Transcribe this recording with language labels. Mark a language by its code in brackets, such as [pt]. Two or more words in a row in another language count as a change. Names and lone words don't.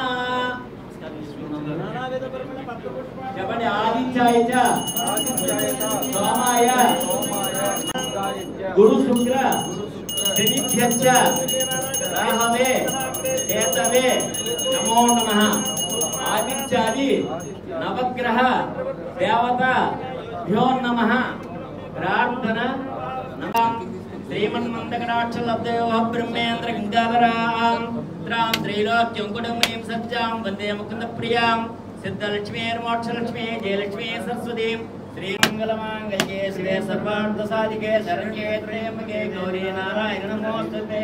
[sa] చెప్పండి ఆదిత్యాయ చ సోమాయ గురు శుక్ర శనిభ్యశ్చ రాహవే కేతవే నమో నమః ఆదిత్యాది నవగ్రహ దేవత భ్యో నమః ప్రార్థన श्रीमन्मन्दकटाक्षलब्धयोः ब्रह्मेन्द्र गङ्गाधरां त्रां त्रैलोक्यङ्कुटमुनीं सज्जां वन्दे मुकुन्दप्रियां सिद्धलक्ष्मीर्मोक्षलक्ष्मी जयलक्ष्मी सरस्वतीं श्रीमङ्गलमाङ्गल्ये शिवे सर्वार्थसाधिके शरण्ये त्र्यम्बके गौरी नारायण नमोस्तुते